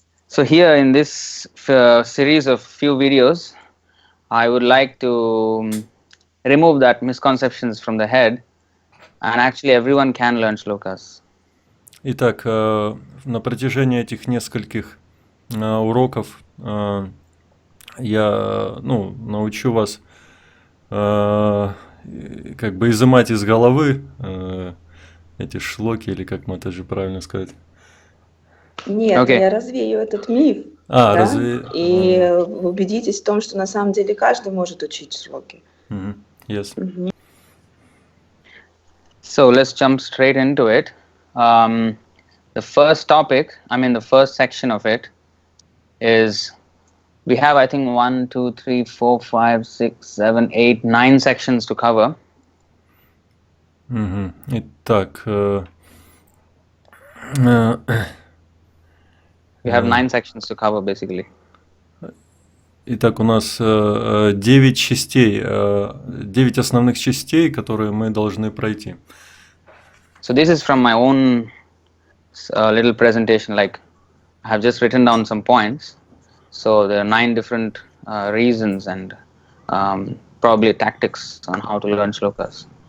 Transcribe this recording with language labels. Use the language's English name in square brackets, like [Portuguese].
[English] So here in this series of few videos, I would like to remove that misconceptions from the head, and actually everyone can learn shlokas. [Russian] Итак, на протяжении этих нескольких уроков я научу вас как бы изымать из головы эти шлоки, или как мы это же правильно сказать? Нет, я развею этот миф. И убедитесь в том, что на самом деле каждый может учить шлоки. [English] Yes. So let's jump straight into it. The first topic, the first section of it is, we have I think 1, 2, 3, 4, 5, 6, 7, 8, 9 sections to cover. [Russian] Итак, [English] we have 9 sections to cover basically. [Russian] Итак, у нас 9 частей, 9 основных частей, которые мы должны пройти. [English] So this is from my own little presentation, like I have just written down some points. So there are 9 different reasons and probably tactics on how to learn shlokas.